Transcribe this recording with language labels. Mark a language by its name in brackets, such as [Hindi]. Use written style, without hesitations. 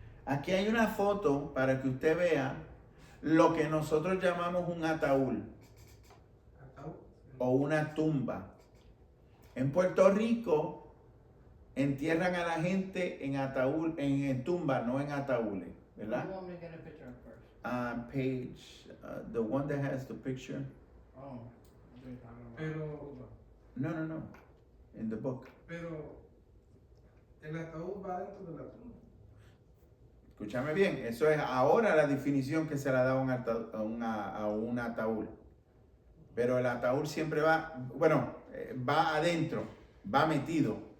[Spanish] Aquí hay una foto para que usted vea lo que nosotros llamamos un ataúd o una tumba. En Puerto Rico entierran a la gente en ataúd, en tumba, no en ataúdes, ¿verdad? [English] You want me to get a picture of first? Page, the one that has the picture. Oh. [Spanish] Pero [English] No. In the book. [Spanish] Pero el ataúd va dentro de la tumba. Escúchame bien, eso es ahora la definición que se le da a un ataúd. Pero el ataúd siempre va, bueno, va adentro, va metido.